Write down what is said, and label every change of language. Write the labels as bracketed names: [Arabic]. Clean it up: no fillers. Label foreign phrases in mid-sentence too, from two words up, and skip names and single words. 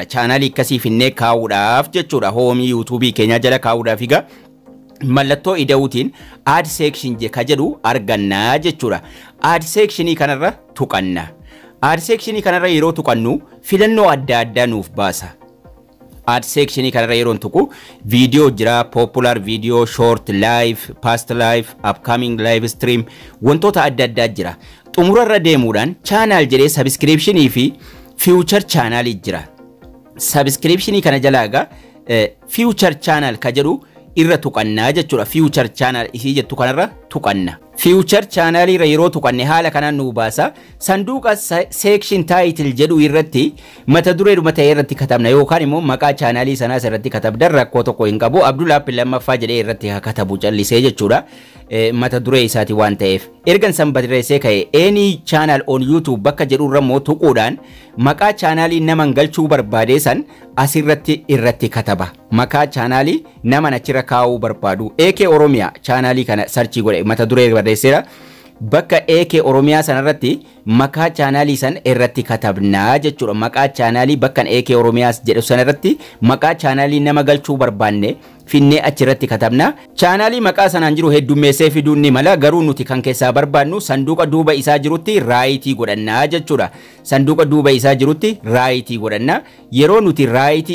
[Oromo] Channelii akkasii finnee kaa'uudhaaf jechuudha. Homii YouTube keenya jala kaa'uudhaaf egaa mallattoo ida'uutiin [English] add section [Oromo] ka jedhu argannaa jechuudha. [English] Add sectionii [Oromo] kanarra tuqanna. [English] Add sectionii [Oromo] kanarra yeroo tuqannu filannoo adda addaa nuuf baasa. [English] Add sectionii [Oromo] kanarra yeroo tuqu video jira, [English] popular video, short live, past live, upcoming live stream [Oromo] wantoota adda addaa jira. Xumurarra deemuudhaan channel jedhee subscriptionii fi [English] future channel [Oromo] jira. Subscriptionii kana jalaa egaa [English] future channel [Oromo] ka jedhu irra tuqannaa jechuudha. [English] Future channel [Oromo] isii jettu kanarra tuqanna. [English] Future channel [Oromo] irra yeroo tuqanne haala kanaan nu baasa. Sanduuqa [English] section title [Oromo] jedhu irratti mata dureedhuma ta'e irratti katabna yookaan immoo maqaa channelii sanaas irratti katabdan rakkoo tokko hin qabu. Abdul App lammaffaa jedhee irratti katabu callisee jechuudha. Mata duree isaati waan ta'eef ergan san barreessee ka'e [English] any channel on YouTube [Oromo] bakka jedhu irra moo tuquudhaan maqaa channelii naman galchuu barbaade san irratti kataba maqaa chaanaalii nama achirra kaa'uu barbaadu AK Oromiyaa chaanaalii kana sarchii godhe mata duree barreesseera bakka AK Oromiyaa sanarratti maqaa chaanaalii san irratti katabnaa jechuudha maqaa chaanaalii bakka AK Oromiyaa jedhu sanarratti maqaa chaanaalii nama galchuu barbaanne finnee achirratti katabna chaanaalii maqaa sanaan jiru heddummeessee fiduun ni mala garuu nuti kan keessaa barbaannu sanduuqa duuba isaa jirutti raayitii godhannaa jechuudha sanduuqa duuba isaa jirutti raayitii godhanna yeroo nuti raayitii